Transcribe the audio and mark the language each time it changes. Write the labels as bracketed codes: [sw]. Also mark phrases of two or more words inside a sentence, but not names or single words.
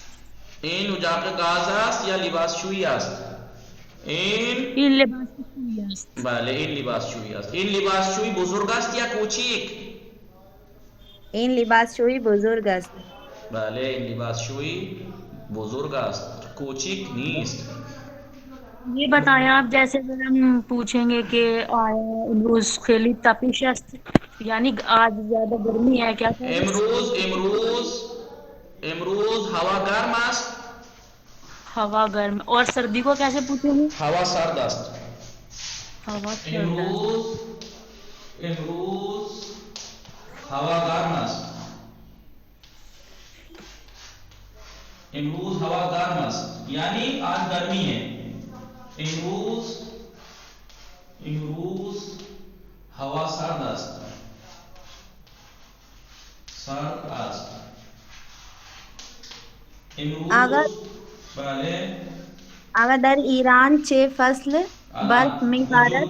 [fa] این اجاگاز است یا لباسشویی است این لباسشویی است بله این لباسشویی است این لباسشویی بزرگ است یا کوچیک این لباسشویی بزرگ است بله این لباسشویی بزرگ است کوچیک نیست [ur] یہ بتائیں آپ جیسے اگر ہم پوچھیں گے کہ [fa] آیا امروز خیلی تپش است [ur] یعنی آج زیادہ گرمی ہے کیا [fa] امروز ہوا گرم است [ur] ہوا گرم اور سردی کو کیسے پوچھیں گے [fa] ہوا سرد است ہوا سرد امروز ہوا گرم است امروز ہوا گرم است [ur] یعنی آج گرمی ہے [fa] امروز ہوا سرد است امروز بله اگر در ایران چه فصل برف میبارد